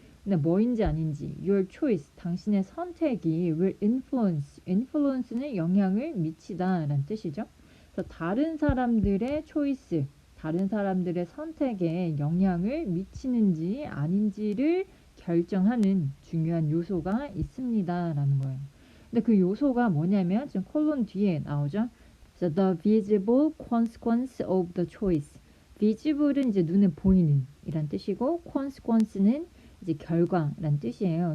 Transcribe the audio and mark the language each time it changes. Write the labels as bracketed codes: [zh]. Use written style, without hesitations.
[ko] 근데 뭐인지 아닌지 [en] your choice [ko] 당신의 선택이 [en] will influence [ko] 는 영향을 미치다 라는 뜻이죠. 그래서 다른 사람들의 choice 다른 사람들의 선택에 영향을 미치는지 아닌지를 결정하는 중요한 요소가 있습니다 라는 거예요. 근데 그 요소가 뭐냐면 지금 콜론 뒤에 나오죠. [en] So the visible consequence of the choice. [ko] visible은 이제 눈에 보이는 이란 뜻이고 consequence는 이제 결과란 뜻이에요.